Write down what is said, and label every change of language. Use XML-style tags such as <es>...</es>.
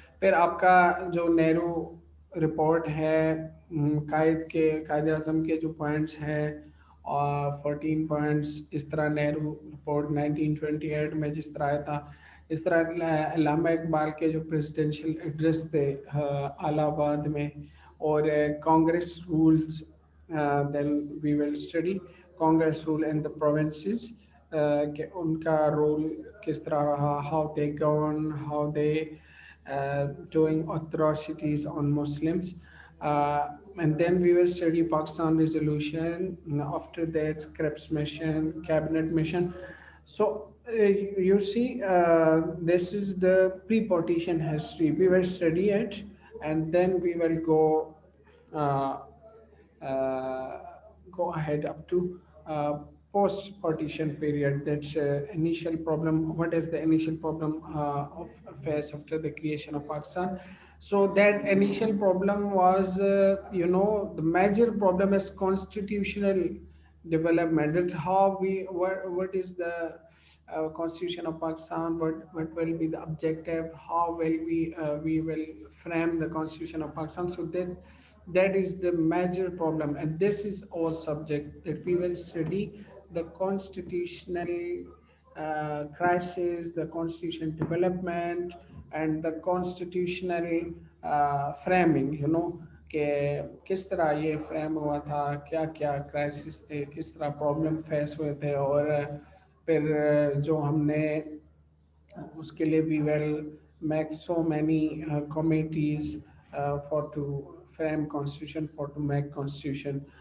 <ur>پھر آپ کا جو نہرو رپورٹ ہے، قائد اعظم کے جو پوائنٹس ہیں، اور 14 پوائنٹس اس طرح نہرو رپورٹ 1928 میں جس طرح آیا تھا، اس طرح علامہ اقبال کے جو پریزیڈینشیل ایڈریس تھے الہ آباد میں، اور Congress rules.</ur> <en>then we will study Congress rule in the provinces,</en> <ur>کہ ان کا رول کس طرح رہا،</ur> <en>How they govern, how they doing atrocities on Muslims. And then we will study Pakistan resolution. After that, Crepes mission, cabinet mission. So you see, this is the pre-partition history. We will study it, and then we will uh, uh, go ahead up to post partition period. That's initial problem. What is the initial problem of affairs after the creation of Pakistan? So that initial problem was, the major problem is constitutional development. That how what is the constitution of Pakistan, what will be the objective, how will we will frame the constitution of Pakistan. So that is the major problem, and this is all subject that we will study the constitutional crisis, the constitution development, and the constitutional framing.</en> <ur>کہ کس طرح یہ frame ہوا تھا، کیا کیا crisis تھے، کس طرح پرابلم فیس ہوئے تھے، اور پھر جو ہم نے اس کے لیے</ur> <en>we will make so many committees for to frame constitution, for to make constitution.</en>